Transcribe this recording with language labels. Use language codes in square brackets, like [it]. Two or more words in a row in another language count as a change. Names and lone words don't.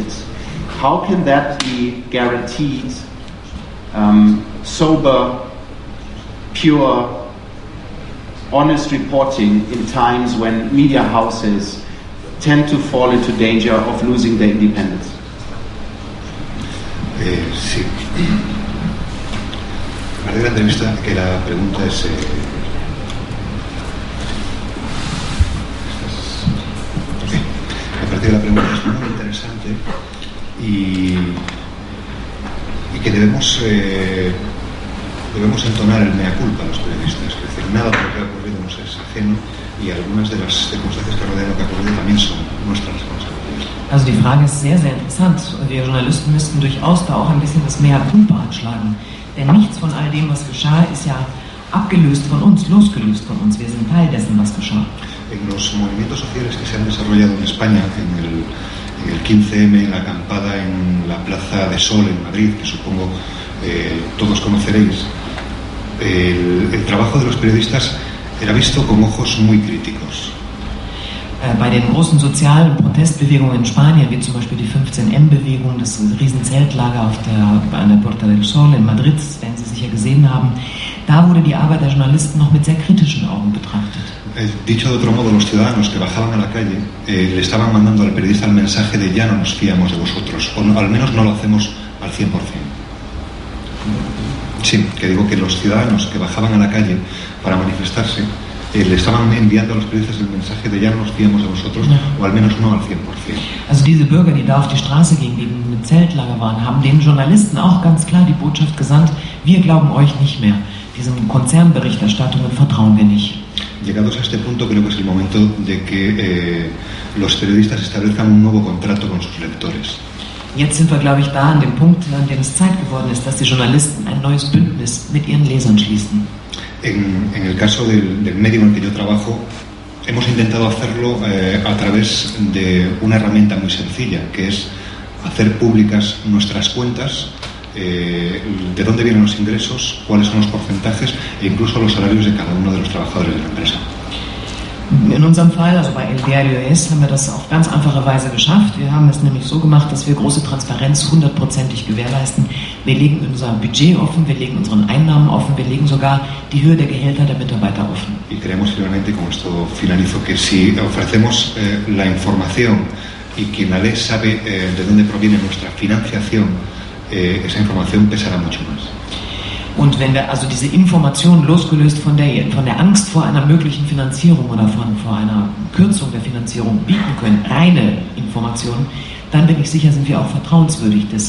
[en] How can that be guaranteed? Sober, pure, honest reporting in times when media houses tend to fall into danger of losing their independence. [es] Sí. A partir de la entrevista, que la pregunta es... A partir de la pregunta es muy interesante y que debemos entonar el [la] mea culpa [es] a los periodistas. Es decir, nada de lo que ha ocurrido nos es ajeno y algunas de las circunstancias que rodean lo que ha ocurrido también son nuestra responsabilidad. [de] Also die Frage ist sehr, sehr interessant. Wir Journalisten müssten durchaus da auch ein bisschen das [la] Mea culpa [de] anschlagen. Denn nichts von all dem, was geschah, ist ja abgelöst von uns, losgelöst von uns. Wir sind Teil dessen, was geschah. [es] En los movimientos sociales que se han desarrollado en España, en el 15M, en la acampada en la Plaza de Sol en Madrid, que supongo todos conoceréis, el trabajo de los periodistas era visto con ojos muy críticos. [de] Bei den großen sozialen Protestbewegungen in Spanien, wie zum Beispiel die 15M-Bewegung, das Riesenzeltlager an der Puerta del Sol in Madrid, das werden Sie sicher gesehen haben, da wurde die Arbeit der Journalisten noch mit sehr kritischen Augen betrachtet. [es] Dicho de otro modo, los ciudadanos que bajaban a la calle le estaban mandando al periodista el mensaje de ya no nos fiamos de vosotros, o no, al menos no lo hacemos al 100%. Sí, que digo que los ciudadanos que bajaban a la calle para manifestarse le estaban enviando a los periodistas el mensaje de ya no nos fiamos de vosotros, o al menos no al 100%. [de] Also diese Bürger, die da auf die Straße gingen, die im Zeltlager waren, haben den Journalisten auch ganz klar die Botschaft gesandt, wir glauben euch nicht mehr. Diesen Konzernberichterstattungen vertrauen wir nicht. [es] Llegados a este punto, creo que es el momento de que los periodistas establezcan un nuevo contrato con sus lectores. [de] Jetzt sind wir, glaube ich, da an dem Punkt, an dem es Zeit geworden ist, dass die Journalisten ein neues Bündnis mit ihren Lesern schließen. [es] En el caso del medio en el que yo trabajo, hemos intentado hacerlo a través de una herramienta muy sencilla, que es hacer públicas nuestras cuentas, de dónde vienen los ingresos, cuáles son los porcentajes e incluso los salarios de cada uno de los trabajadores de la empresa. [de] In unserem Fall, also bei El Diario Es, haben wir das auf ganz einfache Weise geschafft. Wir haben es nämlich so gemacht, dass wir große Transparenz 100%ig gewährleisten. Wir legen unser Budget offen, wir legen unseren Einnahmen offen, wir legen sogar die Höhe der Gehälter der Mitarbeiter offen. [es] Y creemos finalmente, con esto finalizo, que si ofrecemos la información y quien la lee sabe de dónde proviene nuestra financiación, esa información pesará mucho más. [de] Und wenn wir also diese Information losgelöst von der Angst vor einer möglichen Finanzierung oder vor einer Kürzung der Finanzierung bieten können, reine Informationen, dann bin ich sicher, sind wir auch vertrauenswürdig.